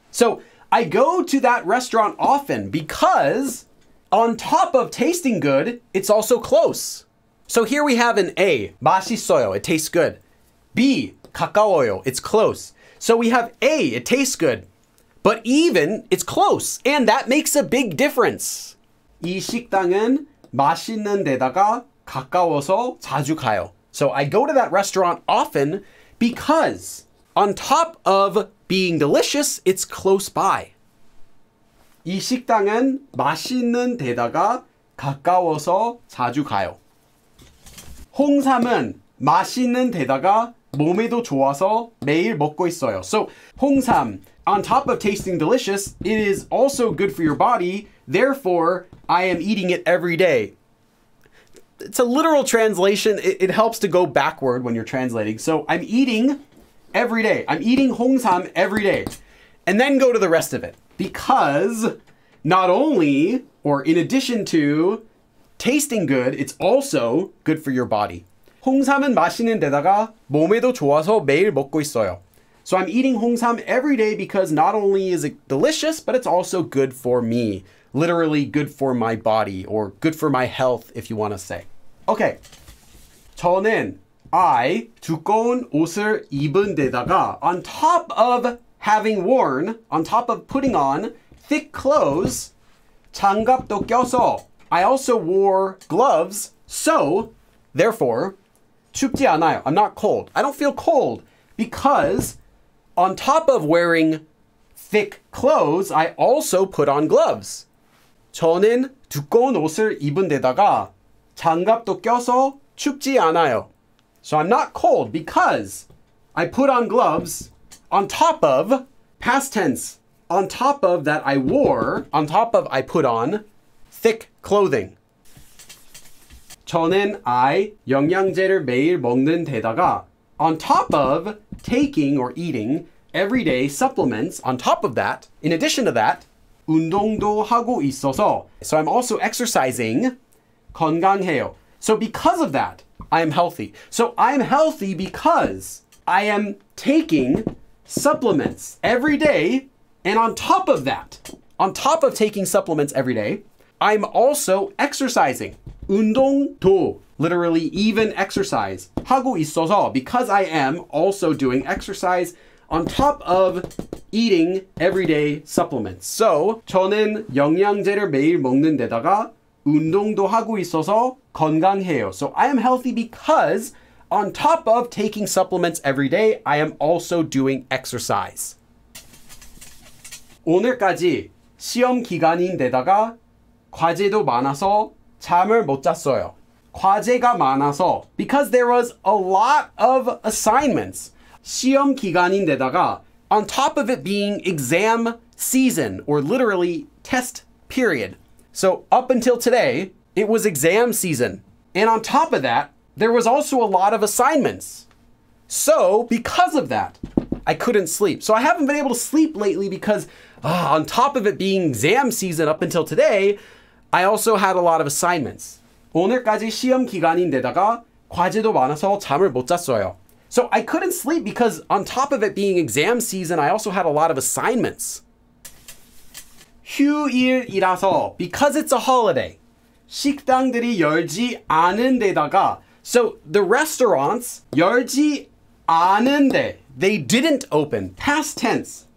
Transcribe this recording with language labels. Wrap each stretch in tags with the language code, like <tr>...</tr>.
<en>So I go to that restaurant often because on top of tasting good, it's also close. So here we have an A,</en> <ko>맛있어요,</ko> <en>it tastes good. B,</en> <ko>가까워요,</ko> <en>it's close. So we have A, it tastes good. But even, it's close. And that makes a big difference.</en> <ko>이 식당은 맛있는 데다가 가까워서 자주 가요.</ko> <en>So I go to that restaurant often because on top of being delicious, it's close by.</en> <ko>이 식당은 맛있는 데다가 가까워서 자주 가요. 홍삼은 맛있는 데다가 몸에도 좋아서 매일 먹고 있어요.</ko> <en>So 홍삼, on top of tasting delicious, it is also good for your body. Therefore, I am eating it every day. It's a literal translation. It helps to go backward when you're translating. So I'm eating every day. I'm eating 홍삼 every day. And then go to the rest of it. Because not only, or in addition to, tasting good, it's also good for your body.</en> <ko>홍삼은 맛있는 데다가 몸에도 좋아서 매일 먹고 있어요.</ko> <en>So I'm eating 홍삼 every day because not only is it delicious, but it's also good for me. Literally good for my body, or good for my health, if you want to say. Okay.</en> <ko>저는</ko> <en>I,</en> <ko>두꺼운 옷을 입은 데다가</ko> <en>on top of having worn, on top of putting on thick clothes,</en> <ko>장갑도 껴서</ko> <en>I also wore gloves, so therefore</en> <ko>춥지 않아요.</ko> <en>I'm not cold. I don't feel cold because on top of wearing thick clothes, I also put on gloves.</en> <ko>저는 두꺼운 옷을 입은 데다가 장갑도 껴서 춥지 않아요.</ko> <en>So I'm not cold because I put on gloves on top of, past tense, on top of that I wore, on top of I put on thick clothing.</en> <ko>저는</ko> <en>I,</en> <ko>영양제를 매일 먹는 데다가</ko> <en>on top of taking or eating everyday supplements, on top of that, in addition to that,</en> <ko>운동도 하고 있어서,</ko> <en>so I'm also exercising,</en> <ko>건강해요.</ko> <en>So because of that, I am healthy. So I'm healthy because I am taking supplements every day, and on top of that, on top of taking supplements every day, I'm also exercising.</en> <ko>운동도,</ko> <en>literally even exercise.</en> <ko>하고 있어서,</ko> <en>because I am also doing exercise on top of eating everyday supplements.</en> <ko>So 저는 영양제를 매일 먹는 데다가 운동도 하고 있어서 건강해요.</ko> <en>So I am healthy because on top of taking supplements every day, I am also doing exercise.</en> <ko>오늘까지 시험 기간인데다가 과제도 많아서 잠을 못 잤어요. 과제가 많아서,</ko> <en>because there was a lot of assignments.</en> <ko>시험 기간인데다가,</ko> <en>on top of it being exam season, or literally test period. So up until today, it was exam season. And on top of that, there was also a lot of assignments. So because of that, I couldn't sleep. So I haven't been able to sleep lately because on top of it being exam season up until today, I also had a lot of assignments.</en> <ko>오늘까지 시험 기간인데다가 과제도 많아서 잠을 못 잤어요.</ko> <en>So I couldn't sleep because on top of it being exam season, I also had a lot of assignments.</en> <ko>휴일이라서,</ko> <en>because it's a holiday,</en> <ko>식당들이 열지 않은 데다가,</ko> <en>so the restaurants</en> <ko>열지 않은데,</ko> <en>they didn't open, past tense.</en>